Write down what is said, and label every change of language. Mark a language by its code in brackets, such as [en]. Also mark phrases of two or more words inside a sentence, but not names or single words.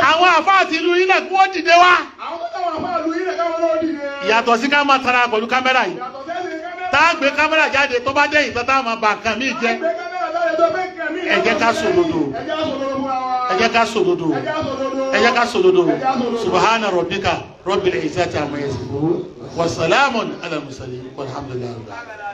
[yo] àwọn àfáà ti ìlú yìí náà kí wọ́n dìde wá. àwọn tó táwọn àfáà ìlú yìí náà káwọn náà dìde. ìyàtọ̀ sí ká máa tara pẹ̀lú kámẹ́rà yìí yàtọ̀ sẹ́sìn kámẹ́rà. tá a gbé kámẹ́rà jáde tó bá dé ìtàn tá a máa bà nǹkan míì jẹ́. ẹ jẹ́ ká sòdodo ẹ jẹ́ ká sòdodo ẹ jẹ́ ká sòdodo [ar] سبحان ربك رب العزة عما يصفون وسلام على المرسلين والحمد لله.